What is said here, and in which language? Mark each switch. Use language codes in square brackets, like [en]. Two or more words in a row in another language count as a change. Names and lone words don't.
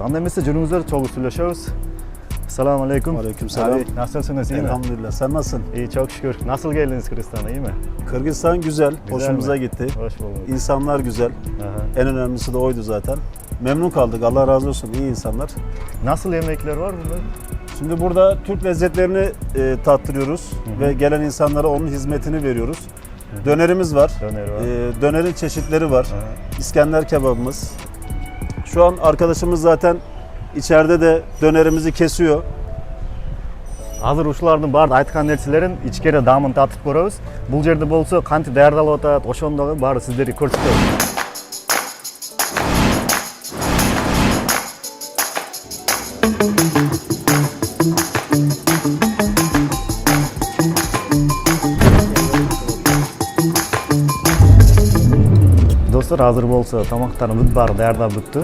[ky] Анда эмесе жүрүңүздөр, чогуу сүйлөшөбүз. Ассаламу алейкум. Алейкум салам. [tr] Nasılsınız? İyi mi? Elhamdülillah. Sen nasılsın? İyi, çok şükür. Nasıl geldiniz Kırgızistan'a, iyi mi? Kırgızistan güzel. Hoşumuza mi? gitti. Hoş bulduk. İnsanlar güzel. Aha. En önemlisi de oydu zaten. Memnun kaldık. Allah razı olsun. İyi insanlar. Nasıl yemekler var burada? Şimdi burada Türk lezzetlerini tattırıyoruz ve gelen insanlara onun hizmetini veriyoruz. Dönerimiz var. Döner var. Dönerin çeşitleri var. Aha. İskender kebabımız. Şu an arkadaşımız zaten içeride de dönerimizi kesiyor. [ky] Азыр ушулардын баары айткан нерселерин ичкери даамын татып көрөбүз. Бул жерде болсо кантип даярдалып атат, ошондогу баары сиздерге көрсөтөбүз. Достор, азыр болсо тамактардын бүт баары даярдалып бүттү.